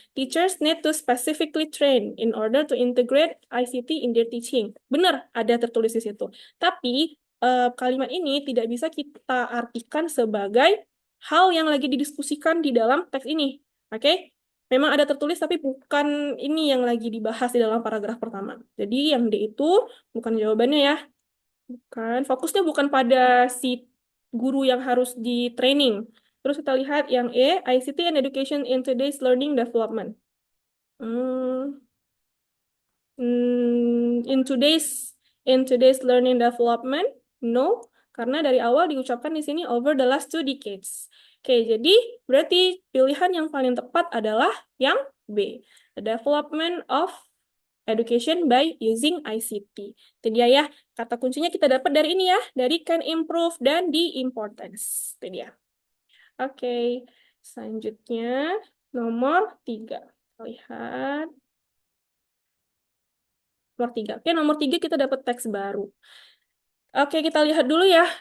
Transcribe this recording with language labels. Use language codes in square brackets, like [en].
[en] Teachers need to specifically train in order to integrate ICT in their teaching. [id] Benar, ada tertulis di situ. Tapi kalimat ini tidak bisa kita artikan sebagai hal yang lagi didiskusikan di dalam teks ini. Oke? Memang ada tertulis, tapi bukan ini yang lagi dibahas di dalam paragraf pertama. Jadi yang D itu bukan jawabannya ya. Bukan. Fokusnya bukan pada si guru yang harus di training. Terus kita lihat yang E, [en] ICT and education in today's learning development. in today's learning development? [id] No, karena dari awal diucapkan di sini over the last 2 decades. Oke, jadi berarti pilihan yang paling tepat adalah yang B. [en] The development of education by using ICT. [id] Itu dia ya, kata kuncinya kita dapat dari ini ya, dari [en] can improve [id] dan [en] the importance. [id] Itu dia. Oke, selanjutnya nomor 3. Lihat. Nomor 3. Oke, nomor 3 kita dapat teks baru. Oke, kita lihat dulu ya.